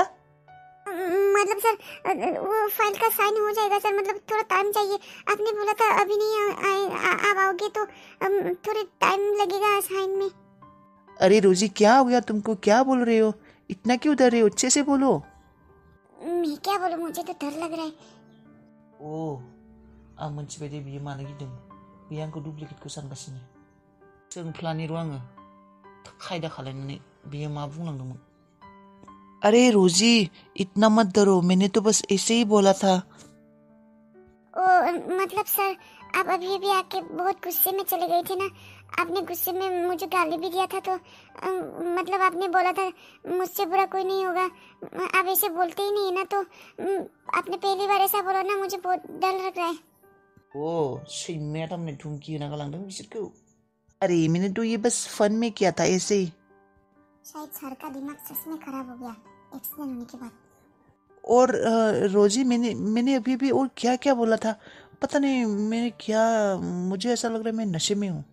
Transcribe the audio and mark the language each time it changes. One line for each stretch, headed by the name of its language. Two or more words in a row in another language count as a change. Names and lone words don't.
Hindi: मतलब सर वो फाइल का साइन हो जाएगा सर, मतलब थोड़ा टाइम चाहिए। आपने बोला था अभी नहीं आप आओगे तो थोड़े टाइम लगेगा साइन में। अरे रोजी क्या हो गया तुमको? क्या बोल रहे हो? इतना क्यों डर रहे हो? अच्छे से बोलो। मैं क्या बोलूं, मुझे तो डर लग रहा है।
Bodo: आं मोनथिबाय दे बियो मानो गिदों। बियो आंखौ डुप्लिकेटखौ सानगासिनो। सोंफ्लानि र' आङो खायदा खालायनानै बियो मा बुंलांदोंमोन।
Hindi: अरे रोजी इतना मत डरो, मैंने तो बस ऐसे ही बोला था। मतलब सर आप अभी आके बहुत गुस्से में चले गए थे ना। आपने गुस्से में मुझे गाली भी दिया था, तो मतलब आपने बोला था मुझसे बुरा कोई नहीं होगा। आप ऐसे बोलते ही नहीं है ना, तो आपने पहली बार ऐसा बोला ना, मुझे बहुत डर लग रहा है।
Bodo: सैमाया तारमाने धुमकी होना गालांदों बिसोरखौ।
Hindi: अरे मैंने तो ये बस फन में किया था ऐसे ही। शायद सर का दिमाग सच में खराब हो गया एक्सीडेंट होने के बाद। और रोजी मैंने अभी और क्या क्या बोला था पता नहीं मैंने क्या। मुझे ऐसा लग रहा है मैं नशे में हूँ।